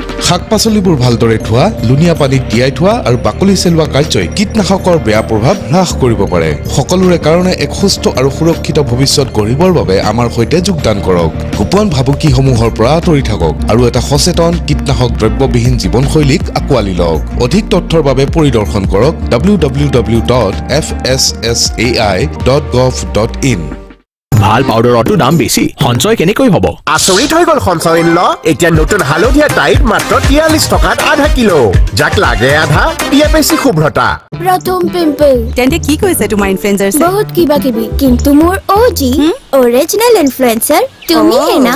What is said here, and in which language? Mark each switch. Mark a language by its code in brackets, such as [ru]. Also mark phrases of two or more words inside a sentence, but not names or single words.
[as] শাক পাচলিবোৰ ভালদৰে ধোৱা, লুণীয়া পানীত তিয়াই থোৱা আৰু বাকলি চেলোৱা কাৰ্যই কীটনাশকৰ বেয়া প্ৰভাৱ হ্ৰাস কৰিব পাৰে। সকলোৰে কাৰণে এক সুস্থ আৰু সুৰক্ষিত ভৱিষ্যত গঢ়িবৰ বাবে আমাৰ সৈতে যোগদান কৰক। গোপন ভাবুকিসমূহৰ পৰা আঁতৰি থাকক আৰু এটা সচেতন কীটনাশক দ্ৰব্যবিহীন জীৱনশৈলীক আঁকোৱালি লওক। অধিক তথ্যৰ বাবে পৰিদৰ্শন কৰক www.fssai.gov.in। ভাল পাউডাৰতো দাম বেছি, সঞ্চয় কেনেকৈ হ'ব? আচৰিত হৈ গ'ল সঞ্চয় ল। এতিয়া নতুন হালধীয়া টাইড মাত্ৰ 43 টকাত আধা কিলো, যাক লাগে আধা দিয়ে বেছি শুভ্ৰতা। প্ৰথম পিম্পল। তেন্তে কি কৈছে তোমাৰ ইনফ্লুৱেঞ্চাৰ? বহুত কিবা কিবি, কিন্তু মোৰ [en] OG original influencer [as] তুমি হে না